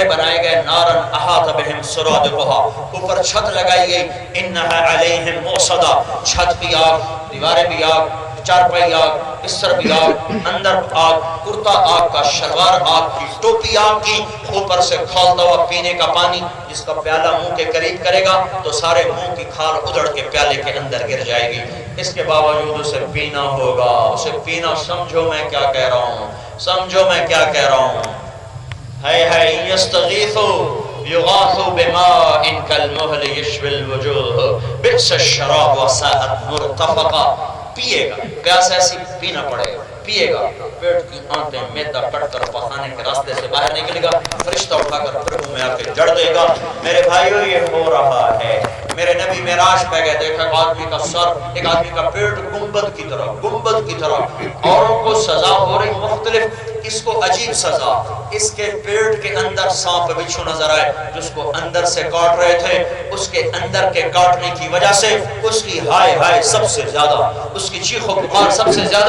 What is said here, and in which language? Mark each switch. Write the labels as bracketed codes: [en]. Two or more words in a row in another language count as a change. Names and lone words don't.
[ur] بنائے گئے، [ar] نارن احاط بہم سرادقھا، [ur] اوپر چھت لگائی گئی، [ar] انھا علیہم مؤصدہ، [ur] چھت بھی آگ، دیواریں بھی آگ، چارپائی آگ، بستر بھی آگ، اندر آگ، کرتا آگ کا، شلوار آگ کی، ٹوپی آگ کی، اوپر سے کھولتا ہوا پینے کا پانی، جس کا پیالہ منہ کے قریب کرے گا تو سارے منہ کی کھال ادڑ کے پیالے کے اندر گر جائے گی، اس کے باوجود اسے پینا ہوگا، اسے پینا، سمجھو میں کیا کہہ رہا ہوں، سمجھو میں کیا کہہ رہا ہوں، [ar] ہے یستغیثوا یغاثوا بماء کالمہل یشوی الوجوہ بئس الشراب وساءت مرتفقا، [ur] پیے گا، پیاس ایسی پینا پڑے گا، پیے گا، پیٹ کی آنتیں میدا کٹ کر پخانے کے راستے سے باہر نکلے گا، فرشتہ اٹھا کر پھر منہ میں آ کے جڑ دے گا۔ میرے بھائیو یہ ہو رہا ہے، میرے نبی معراج پہ گئے، دیکھا ایک آدمی کا سر، ایک آدمی کا پیٹ گنبد کی طرح، گنبد کی طرح، اوروں کو سزا ہو رہی مختلف، اس کو عجیب سزا، اس کے پیٹ کے اندر سانپ بچھو نظر آئے، جس کو اندر سے کاٹ رہے تھے، اس کے اندر کے کاٹنے کی وجہ سے اس کی ہائے ہائے سب سے زیادہ، اس کی چیخ و پکار سب سے زیادہ۔